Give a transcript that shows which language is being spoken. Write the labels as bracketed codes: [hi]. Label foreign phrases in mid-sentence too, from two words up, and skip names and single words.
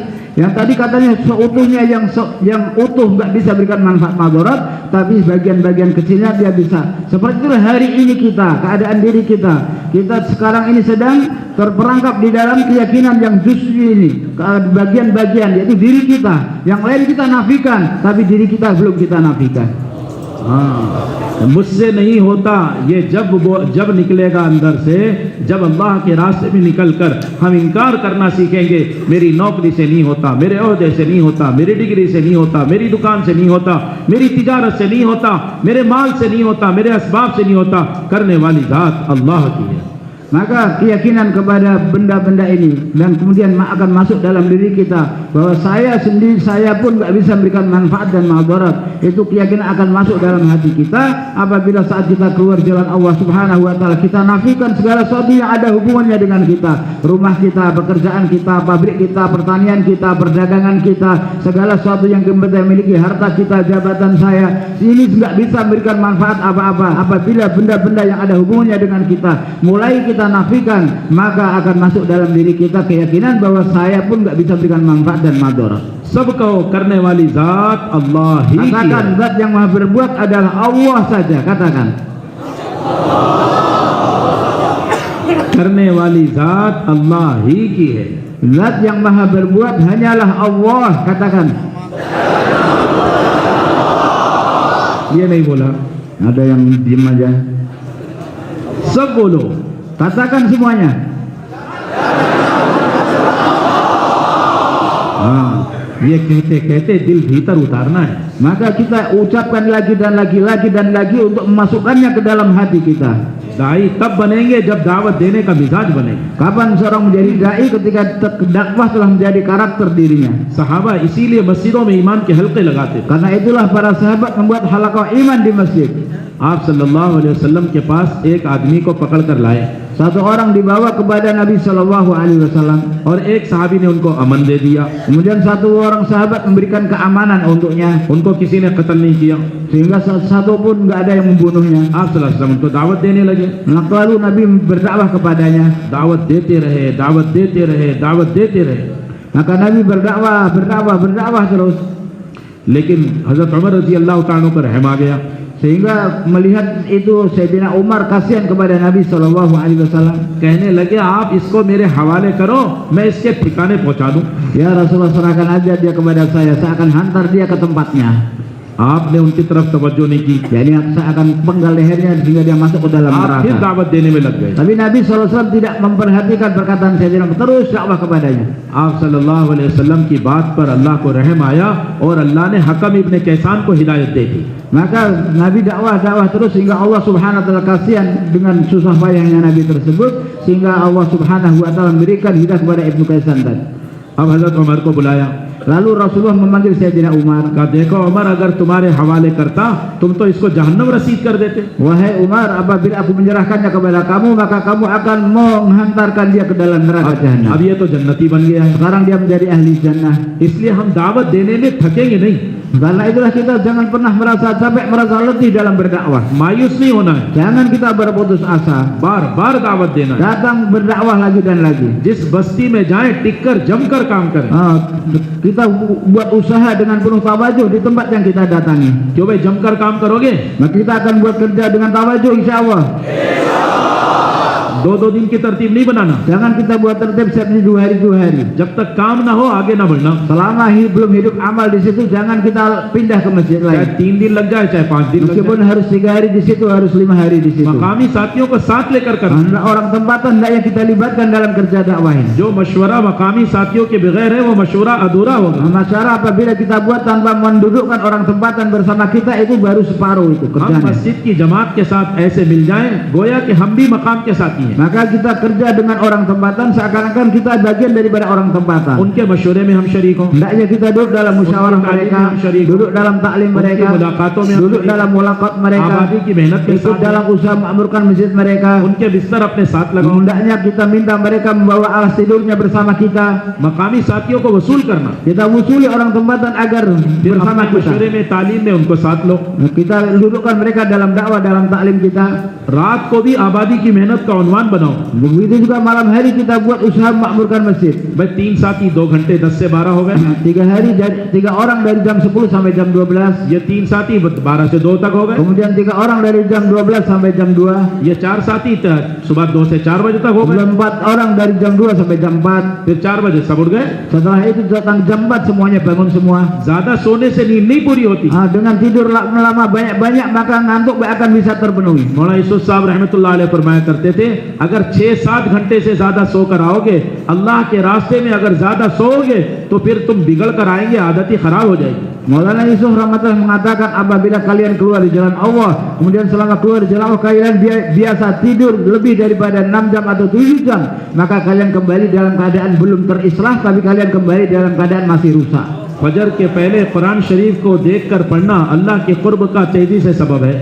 [id] Yang tadi katanya seutuhnya yang utuh nggak bisa berikan manfaat madarat, tapi bagian-bagian kecilnya dia bisa. Seperti itu hari ini kita, keadaan diri kita. Kita sekarang ini sedang terperangkap di dalam keyakinan yang justru ini, bagian-bagian yaitu diri kita. Yang lain kita nafikan, tapi diri kita belum kita nafikan. [hi] हाँ, मुझसे नहीं होता ये जब निकलेगा अंदर से, जब अल्लाह के रास्ते में निकलकर हम इनकार करना सीखेंगे, मेरी नौकरी से नहीं होता, मेरे ओहदे से नहीं होता, मेरी डिग्री से नहीं होता, मेरी दुकान से नहीं होता, मेरी तिजारत से नहीं होता, मेरे माल से नहीं होता, मेरे असबाब से नहीं होता, करने वाली जात अल्लाह की है। [id] Maka keyakinan kepada benda-benda ini dan kemudian akan masuk dalam diri kita bahwa saya sendiri, saya pun nggak bisa memberikan manfaat dan madarat. Itu keyakinan akan masuk dalam hati kita apabila saat kita keluar jalan [ar] الله سبحانه وتعالى, [id] kita nafikan segala sesuatu yang ada hubungannya dengan kita, rumah kita, pekerjaan kita, pabrik kita, pertanian kita, perdagangan kita, segala sesuatu yang kita miliki, harta kita, jabatan saya, ini nggak bisa memberikan manfaat apa-apa apabila benda-benda yang ada hubungannya dengan kita mulai kita nafikan, maka akan masuk dalam diri kita keyakinan bahwa saya pun nggak bisa berikan manfaat dan madarat. [hi] सबको करने वाली जात अल्लाह ही की [id] Katakan [hi] है। [id] zat yang maha berbuat adalah Allah saja. Katakan [hi] करने वाली जात अल्लाह ही की है। [id] zat yang maha berbuat hanyalah Allah. Katakan. [hi] ये नहीं बोला, [id] Ada yang diam aja. [hi] सब बोलो। [id] Katakan semuanya. [hi] हाँ, ये कहते कहते दिल भीतर उतारना है। [id] Maka kita ucapkan lagi dan lagi dan lagi untuk memasukkannya ke dalam hati kita. [hi] दाई तब बनेंगे जब दावत देने का मिजाज बनेगा। [id] Kapan seorang menjadi dai? Ketika dakwah telah menjadi karakter dirinya. [hi] सहाबा इसीलिए मस्जिदों में ईमान के हल्के लगाते थे। [id] Karena itulah para sahabat membuat halaqah iman di masjid. [hi] आप [ar] صلى الله عليه وسلم [hi] के पास एक आदमी को पकड़ कर लाए [id] Satu orang dibawa kepada Nabi [ar] صلى الله عليه وسلم, [hi] और एक सहाबी ने उनको अमन दे दिया। [id] kemudian satu orang sahabat memberikan keamanan untuknya, [hi] उनको किसी ने कत्ल नहीं किया। [id] sehingga satu pun nggak ada yang membunuhnya. [hi] आप [ar] صلى الله عليه وسلم [hi] उनको दावत देने लगे। [id] Maka lalu Nabi berdakwah kepadanya. [hi] दावत देते रहे, दावत देते रहे, दावत देते रहे। [id] Maka Nabi berdakwah terus, [hi] लेकिन हजरत उमर [ar] رضي الله تعالى [hi] को रहम आ गया। [id] sehingga melihat itu Sayyidina Umar kasihan kepada Nabi [ar] صلى الله عليه وسلم. [hi] कहने लगे आप इसको मेरे हवाले करो, मैं इसके ठिकाने पहुंचा दूं। [ar] يا رسول الله, [id] serahkan aja dia kepada saya akan hantar dia ke tempatnya. [hi] आपने उनकी तरफ तवज्जो नहीं की। [id] Jadi saya akan penggal lehernya sehingga dia masuk ke dalam [hi] आप फिर [id] neraka. [hi] दावत देने में लग गए। [id] Tapi Nabi SAW tidak memperhatikan perkataan Sayyidina Umar, terus dakwah kepadanya. [hi] आप [ar] صلى الله عليه وسلم [hi] की बात पर अल्लाह को रहम आया और अल्लाह ने हकम इब्न कैसान को हिदायत दे दी। [id] Maka Nabi dakwah terus sehingga [ar] الله سبحانه وتعالى [id] kasihan dengan susah payahnya Nabi tersebut, sehingga [ar] الله سبحانه وتعالى [id] memberikan hidayah kepada Ibnu Kaisan tadi. [hi] अब हजरत उमर को बुलाया। [id] Lalu Rasulullah memanggil Sayyidina Umar. [hi] कहा देखो उमर, अगर तुम्हारे हवाले करता तुम तो इसको जहन्नम रसीद कर देते। [id] Wahai Umar, apabila aku menyerahkannya kepada kamu, maka kamu akan menghantarkan dia ke dalam neraka [hi] अब [id] jahanam. [hi] ये तो जन्नती बन गया है। [id] Sekarang dia menjadi ahli jannah. [hi] इसलिए हम दावत देने में थकेंगे नहीं, [id] Karena itulah kita jangan pernah merasa capek, merasa letih dalam berdakwah. [hi] मायूस नहीं होना है। [id] Jangan kita berputus asa. [hi] बार बार दावत देना है। [id] Datang berdakwah lagi dan lagi. [hi] जिस बस्ती में जाएं टिककर जमकर काम करें। [id] Kita buat usaha dengan penuh tawajuh di tempat yang kita datangi. [hi] क्यों भाई, जमकर काम करोगे? [id] Maka kita akan buat kerja dengan tawajuh [ar] إن شاء الله. [hi] दो दिन की तरतीब नहीं बनाना। [id] Jangan kita buat tertib setiap 2 hari. [hi] जब तक काम ना हो आगे ना बढ़ना। [id] Selama belum hidup amal di situ, jangan kita pindah ke masjid [hi] चाहे [id] lain. [hi] 3 दिन लग जाए, चाहे 5 दिन लग [id] Meskipun [hi] जाए। [id] harus 3 hari di situ, harus 5 hari di situ. [hi] मकामी साथियों को साथ लेकर करना। [id] Anda orang tempatan hendaknya kita libatkan dalam kerja dakwah ini. [hi] जो मशवरा मकामी साथियों के बगैर है वो मशवरा अधूरा होगा। [id] Masyarakat apabila kita buat tanpa mendudukkan orang tempatan bersama kita, itu baru separuh itu [hi] हम [id] kerjanya. [hi] मस्जिद की जमात के साथ ऐसे मिल जाएं गोया कि हम भी मकाम के साथी हैं। [id] Maka kita kerja dengan orang tempatan seakan-akan kita bagian daripada orang tempatan. [hi] उनके मशवरे में हम शरीक हों, [id] Hendaknya kita duduk dalam musyawarah Unsur mereka, taklim yang syar'i, duduk dalam taklim mereka, [hi] उनकी मुलाकातों में हम [id] duduk [hi] शरीक [id] dalam [hi] हों, [id] mulaqat mereka, [hi] आबादी की मेहनत के [id] ikut [hi] साथ [id] dalam usaha makmurkan masjid mereka. [hi] उनके बिस्तर अपने साथ लगाओ। [id] Hendaknya kita minta mereka membawa alas tidurnya bersama kita. [hi] मकामी साथियों को वसूल करना, [id] Kita usuli orang tempatan agar [hi] फिर [id] bersama [hi] अपने [id] kita. [hi] मशवरे में तालीम में उनको साथ लो। [id] Kita dudukkan mereka dalam dakwah, dalam taklim kita. [hi] रात को भी आबादी की मेहनत का उन्वान मेहमान बनाओ। [id] Begitu juga malam hari kita buat usaha memakmurkan masjid. [hi] भाई 3 साथी 2 घंटे 10 से 12 हो गए। [id] 3 orang dari jam 10 sampai jam 12. [hi] ये 3 साथी 12 से 2 तक हो गए। [id] Kemudian 3 orang dari jam 12 sampai jam 2. [hi] ये 4 साथी सुबह 2 से 4 बजे तक हो गए। [id] Kemudian 4 orang dari jam 2 sampai jam 4. [hi] फिर 4 बजे सब उठ गए। [id] Setelah itu datang jam 4 semuanya bangun semua. [hi] ज्यादा सोने से नींद नहीं पूरी होती। [id] Dengan tidur lama banyak-banyak maka ngantuk akan bisa terpenuhi. [hi] मौलाना यूसुफ साहब [ar] رحمة الله عليه [hi] फरमाया करते थे, अगर 6-7 घंटे से ज्यादा सोकर आओगे, अल्लाह के रास्ते में अगर ज्यादा सोओगे तो फिर तुम बिगड़ कर आएंगे, आदत ही खराब हो जाएगी। [id] Maulana Yusuf rahmatullah mengatakan apabila kalian keluar di jalan Allah, kemudian selama keluar di jalan Allah kalian biasa tidur lebih daripada 6 jam atau 7 jam, maka kalian kembali dalam keadaan belum terislah, tapi kalian kembali dalam keadaan masih rusak. [hi] फजर के पहले कुरान शरीफ को देखकर पढ़ना अल्लाह के कुर्ब का तेजी से सबब है।